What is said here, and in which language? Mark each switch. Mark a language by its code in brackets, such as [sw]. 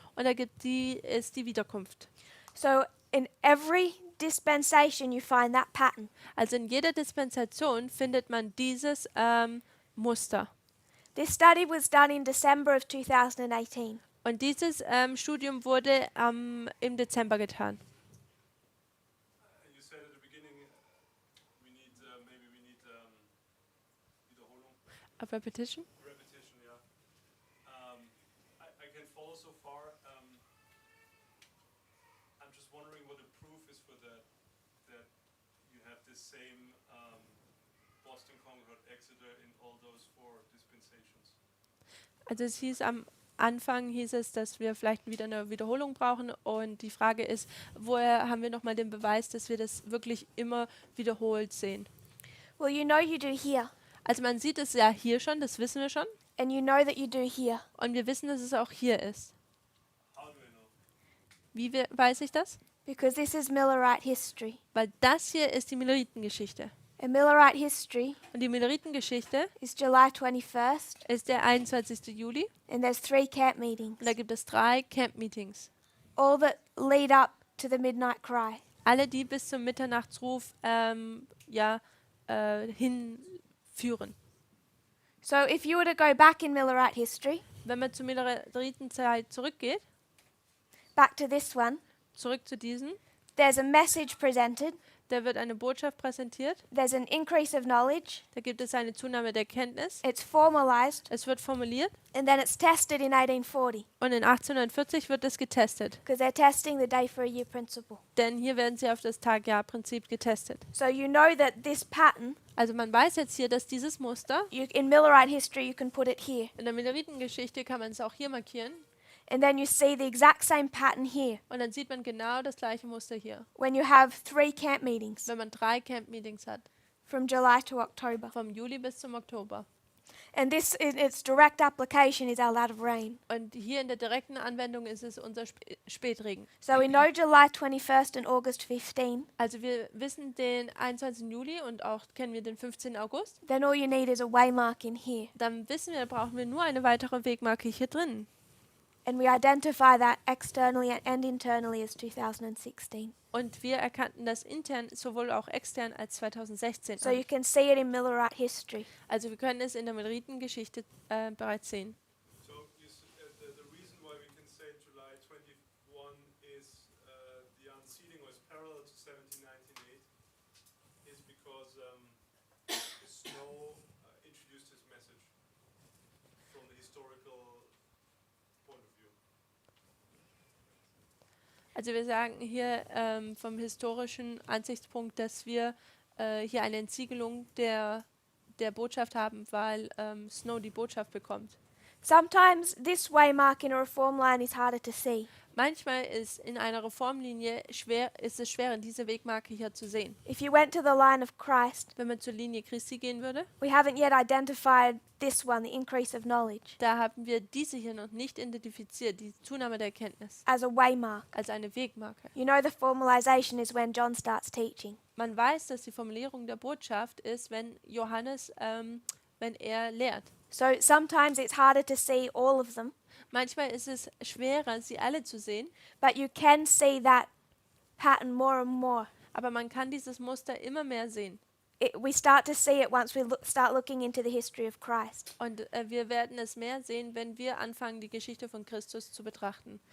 [de] Und ist die Wiederkunft. [en] So in every dispensation you find that pattern. [de] Also in jeder Dispensation findet man dieses Muster. [en] This study was done in December of 2018. [de] Und dieses Studium wurde im Dezember getan. [en] You said at the beginning we need Wiederholung, A repetition? repetition, yeah. I can follow so far. I'm just wondering what the proof is for that you have this same Boston, Concord, Exeter in all those 4 dispensations. [de] Also es hieß am Anfang dass wir vielleicht wieder eine Wiederholung brauchen und die Frage ist, woher haben wir nochmal den Beweis, dass wir das wirklich immer wiederholt sehen? [en] Well, you know you do here, [de] Also man sieht es ja hier schon, das wissen wir schon [en] and you know that you do here. [de] und wir wissen, dass es auch hier ist. [en] How do I know? [de] Weiß ich das? [en] Because this is Millerite history. [de] Weil das hier ist die Milleritengeschichte. [en] And Millerite history [de] Und die Milleritengeschichte [en] is July 21st, [de] ist der 21. Juli [en] and there's 3 camp meetings, [de] und da gibt es 3 Camp-Meetings. [en] all that lead up to the midnight cry. [de] Alle, die bis zum Mitternachtsruf hinführen. [en] So if you were to go back in Millerite history, [de] Wenn man zur Milleritenszeit zurückgeht, [en] back to this one, [de] zurück zu diesen, [en] there's a message presented, [de] da wird eine Botschaft präsentiert, [en] there's an increase of knowledge, [de] da gibt es eine Zunahme der Kenntnis, [en] it's formalized, [de] es wird formuliert [en] and then it's tested in 1840 [de] und in 1840 wird es getestet. [en] because they're testing the day for a year principle. [de] Denn hier werden sie auf das Tag-Jahr-Prinzip getestet. [en] So you know that this pattern, [de] Also man weiß jetzt hier, dass dieses Muster, [en] in Millerite history you can put it here, [de] in der Milleritengeschichte kann man es auch hier markieren, [en] and then you see the exact same pattern here [de] und dann sieht man genau das gleiche Muster hier, [en] when you have 3 camp meetings [de] wenn man 3 Camp-Meetings hat, [en] from July to October. [de] vom Juli bis zum Oktober. [en] And this, in its direct application, is our lot of rain. [de] Und hier in der direkten Anwendung ist es unser Spätregen. [en] So we know July 21st and August 15. [de] Also wir wissen den 21. Juli und auch kennen wir den 15. August. [en] Then all you need is a waymark in here. [de] Dann wissen wir, brauchen wir nur eine weitere Wegmarke hier drin. [en] And we identify that externally and internally as 2016. [de] Und wir erkannten das intern sowohl auch extern als 2016 [en] So you [de] an. [en] can see it in Millerite history. [de] Also wir können es in der Milleritengeschichte bereits sehen. [en] So the reason why we can say July 21 is the unsealing was parallel to 1798 is because Snow introduced his message from the historical point of view. [de] Also wir sagen hier vom historischen Ansichtspunkt, dass wir hier eine Entsiegelung der Botschaft haben, weil Snow die Botschaft bekommt. [en] Sometimes this waymark in a reform line is harder to see. [de] Manchmal ist in einer Reformlinie ist es schwer, diese Wegmarke hier zu sehen. [en] If you went to the line of Christ, [de] Wenn man zur Linie Christi gehen würde, [en] we haven't yet identified this one, the increase of knowledge, [de] da haben wir diese hier noch nicht identifiziert, die Zunahme der Erkenntnis, [en] as a waymark. [de] als eine Wegmarke. [en] You know the formalization is when John starts teaching. [de] Man weiß, dass die Formulierung der Botschaft ist, wenn Johannes, wenn er lehrt. [en] So sometimes it's harder to see all of them, [de] Manchmal ist es schwerer, sie alle zu sehen, [en] but you can see that pattern more and more. [de] aber man kann dieses Muster immer mehr sehen. [en] We start to see it once we start looking into the history of Christ. [de] Und wir werden es mehr sehen, wenn wir anfangen, die Geschichte von Christus zu betrachten.